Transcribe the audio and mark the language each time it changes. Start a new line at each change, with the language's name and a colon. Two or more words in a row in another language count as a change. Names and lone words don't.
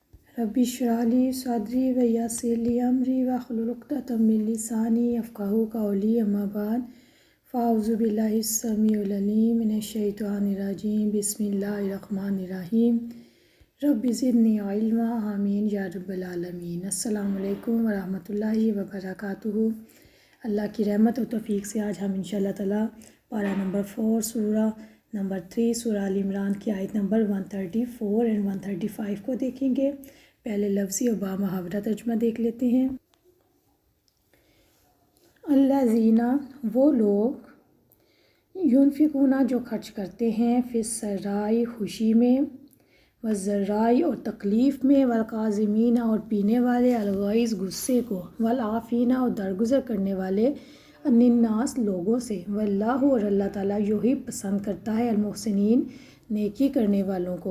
Arabic: رب اشرح لي صدري ويسر لي أمري واحلل عقدة من لساني يفقهوا قولي أما بعد فأعوذ بالله السميع العليم من الشيطان الرجيم بسم الله الرحمن الرحيم رب زدني علما آمين يا رب العالمين. السلام عليكم ورحمة الله وبركاته.
Urdu: اللہ کی رحمت اور توفیق سے آج ہم
Arabic: إن شاء الله تعالى
Urdu: پارہ نمبر 4 سورہ نمبر 3 سورہ آل عمران کی آیت نمبر 134 اینڈ 135 کو دیکھیں گے. پہلے لفظی اور بامحاورہ ترجمہ دیکھ لیتے ہیں. الذين وہ لوگ ينفقون جو خرچ کرتے ہیں في السراء خوشی میں والضراء اور تکلیف میں والكاظمين اور پینے والے الغيظ غصے کو والعافين اور درگزر کرنے والے الناس لوگوں سے والله اور اللہ تعالیٰ يحب پسند کرتا ہے المحسنين نیکی کرنے والوں کو.